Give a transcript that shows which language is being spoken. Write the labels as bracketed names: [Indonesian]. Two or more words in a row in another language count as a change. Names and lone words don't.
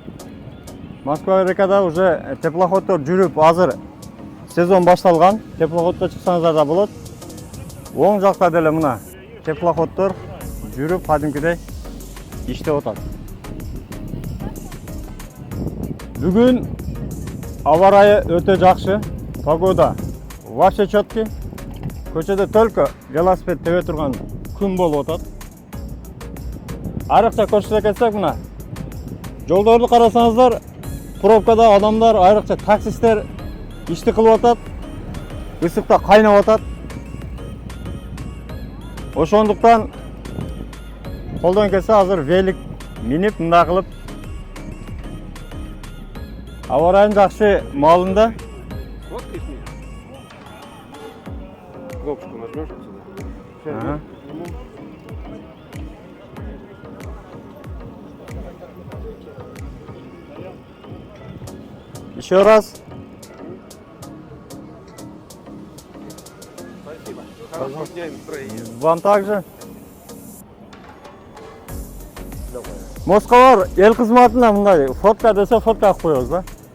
[Kyrgyz] Москва рекада уже теплоходдор жүрүп, азыр сезон башталган. Теплоходдо чыксаңыздар да болот. Оң жакта деле мына теплоходдор жүрүп кадимкидей иштеп атат. Бүгүн аба ырайы өтө жакшы. [Russian] Погода вообще четкий. [Kyrgyz] Көчөдө только велосипед тебе турган күн болуп атат. Айрыкча көрсөтө кетсек, мына жолдорду карасаңыздар, пробкада адамдар, айрыкча таксисттер ишти кылып атат. Ысыкта кайнап атат. Ошондуктан колдон келсе азыр велик минип мындай кылып аба ырайынын жакшы маалында [Russian] Кнопочку нажмешь сюда. Еще раз. Спасибо. Хорошего дня и настроения. Вам также. [Kyrgyz] Москвалар эл кызматына мындай фотка десе фотка коебуз да.